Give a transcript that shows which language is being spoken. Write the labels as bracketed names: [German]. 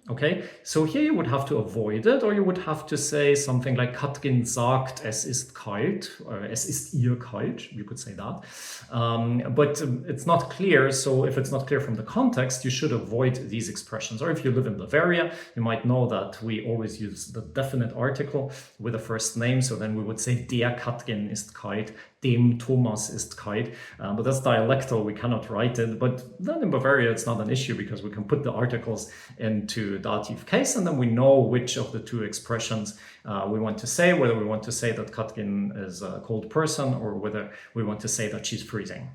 [English] Okay, so here you would have to avoid it, or you would have to say something like [German] Katrin sagt, es ist kalt, [English] or [German] es ist ihr kalt. [English] You could say that. But it's not clear. So if it's not clear from the context, you should avoid these expressions. Or if you live in Bavaria, you might know that we always use the definite article with a first name. So then we would say [German] der Katrin ist kalt, [English] dem Thomas ist kalt. But that's dialectal, we cannot write it. But then in Bavaria, it's not an issue because we can put the articles into dative case, and then we know which of the two expressions we want to say, whether we want to say that Katrin is a cold person or whether we want to say that she's freezing.